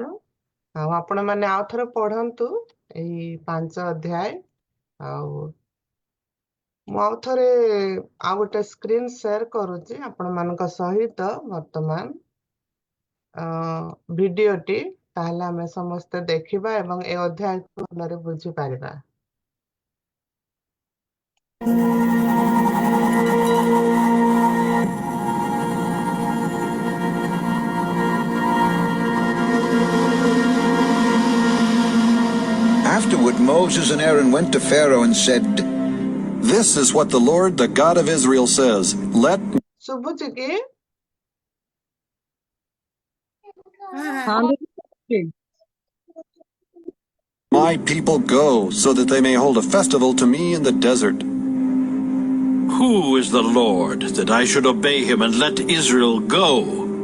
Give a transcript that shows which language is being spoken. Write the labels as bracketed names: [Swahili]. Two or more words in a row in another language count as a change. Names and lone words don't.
[Odia] ଆଉ ଆପଣମାନେ ଆଉ ଥରେ ପଢନ୍ତୁ ଏଇ 5 ଅଧ୍ୟାୟ। ଆଉ ମୁଁ ଆଉ ଥରେ ଆଉ ଗୋଟେ [English] screen share [Odia] କରୁଛି ଆପଣମାନଙ୍କ ସହିତ ବର୍ତ୍ତମାନ ଭିଡିଓଟି। ତାହେଲେ ଆମେ ସମସ୍ତେ ଦେଖିବା ଏବଂ ଏ ଅଧ୍ୟାୟକୁ ଭଲରେ ବୁଝିପାରିବା। [English] Afterward, Moses and Aaron went to Pharaoh and said, "This is what the Lord, the God of Israel, says. Let [Odia] ଶୁଭୁଛି କି? [English] my people go, so that they may hold a festival to me in the desert." Who is the Lord, that I should obey him and let Israel go?